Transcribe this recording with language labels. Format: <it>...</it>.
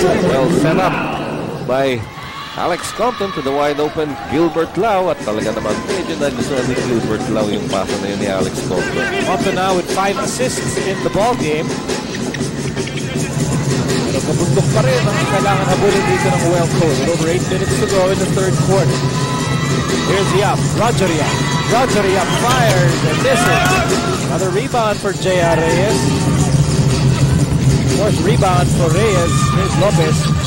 <en>Well set up by Alex Compton to the wide open Gilbert Lau.</en> <tl>At talaga naman medyo nagustuhan ni Gilbert Lau yung pasa na yun ni Alex Compton.</tl> <en>Compton now with 5 assists in the ball game.</en> <tl>Pero kabundok pa rin ang kailangan habulin dito ng Wellcoat.</tl> <en>Over 8 minutes to go in the third quarter. Here's Yap. Roger Yap. Roger Yap fires and misses. Another rebound for J.R. Reyes. Fourth rebound for Reyes. Here's Lopez.</en>